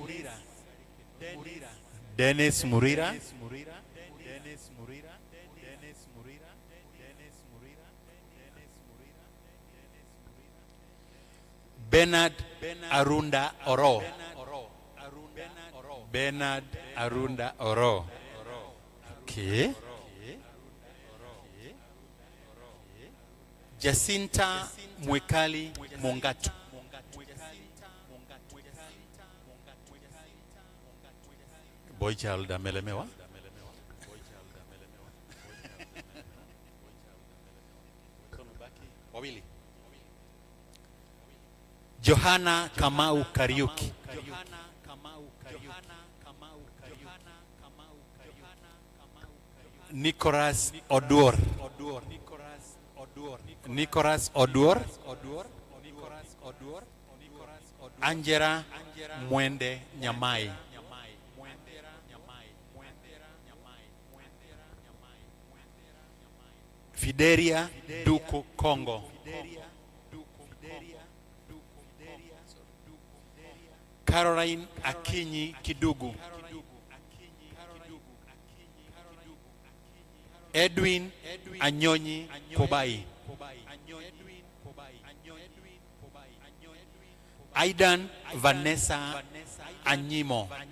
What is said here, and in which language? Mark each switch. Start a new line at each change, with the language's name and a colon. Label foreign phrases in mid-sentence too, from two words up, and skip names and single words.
Swahili: Dennis Murira. Bernard Arunda Oro. Bernard Arunda Oro. Okay. Jacinta Mwekali Mongatu.
English: Boy child
Swahili: amelemewa. Wawili. Johanna Kamau Kariuki. Nicholas Oduor. Nicholas Oduor. Angela Mwende Nyamai. Fidelia Duku Kongo. Caroline Akinyi Kidugu. Edwin Anyonyi Kobai. Aidan Vanessa Anyimo.